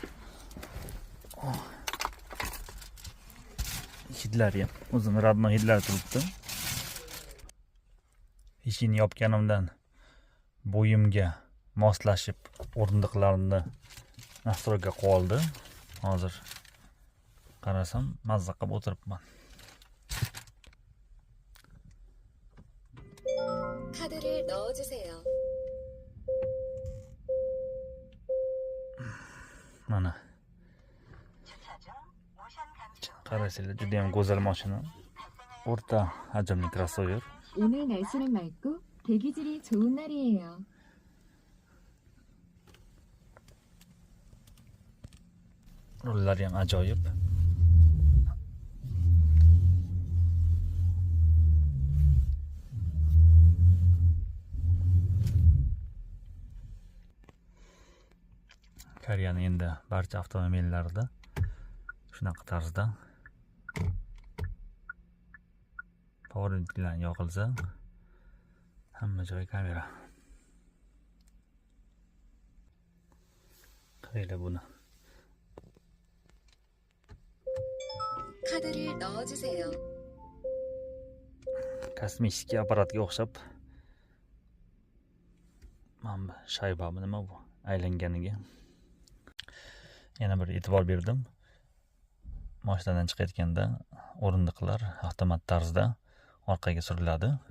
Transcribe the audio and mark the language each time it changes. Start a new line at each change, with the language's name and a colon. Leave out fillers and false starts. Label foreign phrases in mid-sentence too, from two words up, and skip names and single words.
Uzbek: Hidlari ham o'zini radno hidlari turibdi. Eshikni yopganimdan bo'yimga moslashib o'rindiqlarimni nastroyga qo'yildi. Hozir qarasam mazza qilib o'tiribman.
Korean: 카드를 넣어주세요.
Uzbek: Mana. qarasanglar juda ham go'zal mashina. O'rta hajmli crossover.
Korean: 오늘 날씨는 맑고 대기질이 좋은 날이에요.
Uzbek: Rullari ham ajoyib. Koreyaning endi barcha avtomobillarida shunaqa tarzda powerlinklar yoqilsa hamma joy kamera. Qaranglar buni.
Korean: 카드를 넣어주세요.
Uzbek: Kosmik apparatga o'xshab mana shayba nima bu aylanganiga yana bir e'tibor berdim. Mashinadan chiqayotganda o'rindiqlar avtomat tarzda orqaga suriladi.